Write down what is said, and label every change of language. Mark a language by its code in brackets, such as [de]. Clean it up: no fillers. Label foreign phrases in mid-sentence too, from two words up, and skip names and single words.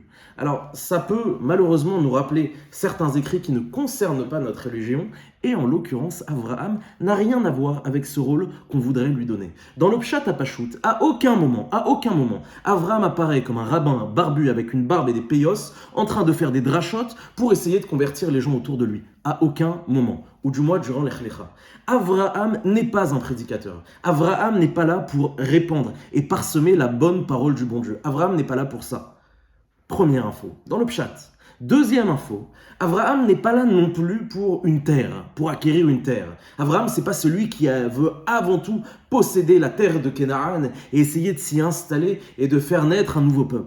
[fr] Alors ça peut malheureusement nous rappeler certains écrits qui ne concernent pas notre religion, et en l'occurrence, Avraham n'a rien à voir avec ce rôle qu'on voudrait lui donner. Dans le [he] פשט הפשוט, [fr] à aucun moment, Avraham apparaît comme un rabbin barbu avec une barbe et des peyos, en train de faire des drachotes pour essayer de convertir les gens autour de lui. À aucun moment, ou du moins durant l' [he] לך לך. [fr] Avraham n'est pas un prédicateur. Avraham n'est pas là pour répandre et parsemer la bonne parole du bon Dieu. Avraham n'est pas là pour ça. Première info, dans le Pshat. Deuxième info, Avraham n'est pas là non plus pour une terre, pour acquérir une terre. Avraham, c'est pas celui qui veut avant tout posséder la terre de Canaan et essayer de s'y installer et de faire naître un nouveau peuple.